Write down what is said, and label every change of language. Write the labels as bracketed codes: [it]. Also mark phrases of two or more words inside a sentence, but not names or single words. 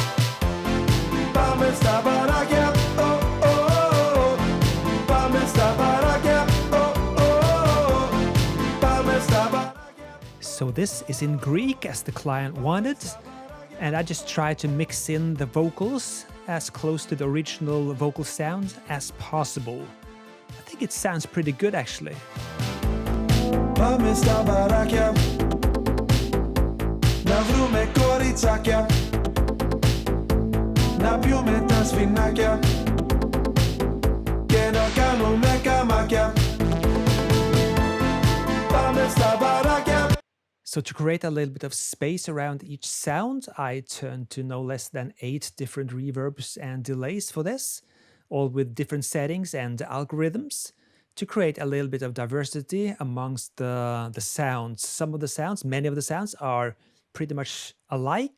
[en] So this is in Greek as the client wanted, and I just try to mix in the vocals as close to the original vocal sound as possible. I think it sounds pretty good actually. [el] Πάμε στα μπαράκια να βρούμε κοριτσάκια να πιούμε τα σφινάκια και να κάνουμε καμάκια. Πάμε στα μπαράκια. [en] So to create a little bit of space around each sound, I turned to no less than 8 different reverbs and delays for this, all with different settings and algorithms, to create a little bit of diversity amongst the sounds. Some of the sounds, many of the sounds are pretty much alike.